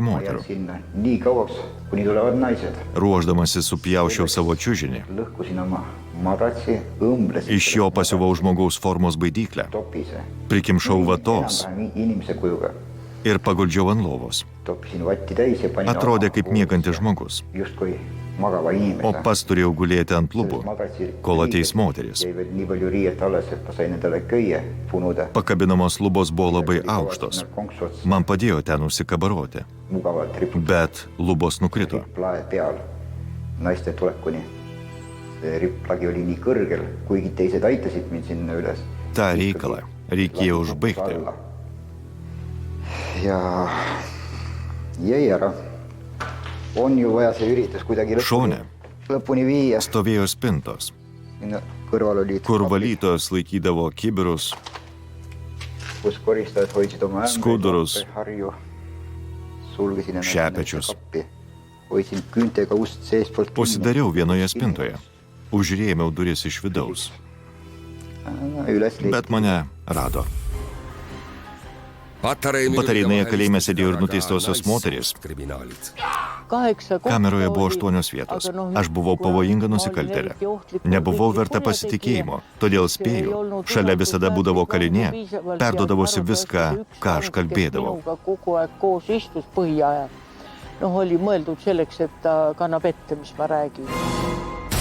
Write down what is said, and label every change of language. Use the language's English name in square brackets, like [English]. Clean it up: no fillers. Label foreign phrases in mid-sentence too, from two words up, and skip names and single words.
[Estonian] ma [Lithuanian] moterų. [Estonian] jään sinna nii kauaks, kuni tulevad naised. [Lithuanian] Ruoždamasi supjaušiau savo čiužinį. [Estonian] Lõhkusin oma madratsi, õmblesin [Lithuanian] Iš jo pasiuvau žmogaus formos baidyklę, [Estonian] topise. [Lithuanian] prikimšau vatos [Estonian] Enam-vähem inimese kujuga. [Lithuanian] ir paguldžiau ant lovos. [Estonian] Toppisin vatti täis ja panin [Lithuanian] Atrodė kaip miegantis žmogus, [Estonian] justkui magava inimese. [Lithuanian] o pats turėjau gulėti ant lubų, kol ateis moteris. [Estonian] Jäi veel nii palju riiet alles, et ma sain endale köie punuda. [Lithuanian] Pakabinamos lubos buvo labai aukštos. Man padėjo ten užsikabaroti, [Estonian] Mugavalt ripub [Lithuanian] bet lubos nukrito. [Estonian] ripplae peal naiste tulekuni. See ripplagi oli nii kõrgel, kuigi teised aitasid mind sinna üles. [Lithuanian] Ta reikalą reikėjo užbaigti. [Estonian] Ja jäi ära. On ju vaja see üritus kuidagi [Lithuanian] Šone [Estonian] lõpuni viia. [Lithuanian] stovėjo spintos, [Estonian] Sinna kõrval olid [Lithuanian] kur valytojos laikydavo kibirus, [Estonian] kus koristajad hoidsid oma [Lithuanian] Skudurus, [Estonian] harju. Sulgesin ennast [Lithuanian] šepečius. [Estonian] kappi. Hoidsin küüntega ust seestpoolt kinni. [Lithuanian] Užsidariau vienoje spintoje, užrėmiau duris iš vidaus, [Estonian] Üles [Lithuanian] bet mane rado. Batarynaje kalėjime sėdėjo ir nuteistosios moteris. Kameroje buvo 8 vietos. Aš buvau pavojinga nusikaltėlė. Nebuvau verta pasitikėjimo, todėl spėjau, šalia visada būdavo kalinė, perdodavosi viską, ką aš kalbėdavau. [Estonian] Kogu aeg koos istus põhiajal. Oli mõeldud selleks, et ta kannab ette, mis ma räägin.